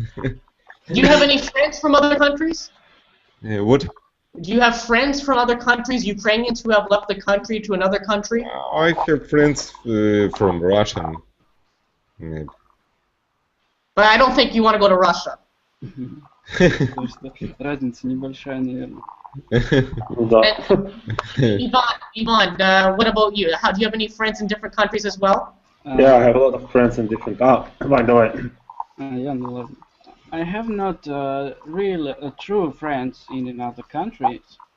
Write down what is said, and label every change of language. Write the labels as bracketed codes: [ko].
[en] Do you have any friends from other countries? What? Do you have friends from other countries, Ukrainians who have left the country to another country? I have friends from Russia. Maybe. But I don't think you want to go to Russia. [ru] Потому что разница небольшая, наверное. [en] Ivan, what about you? Do you have any friends in different countries as well? Yeah, I have a lot of friends in different. [ru] Давай, давай. [en] Yeah, no, [ru] ладно. [en] I have not real true friends in another countries.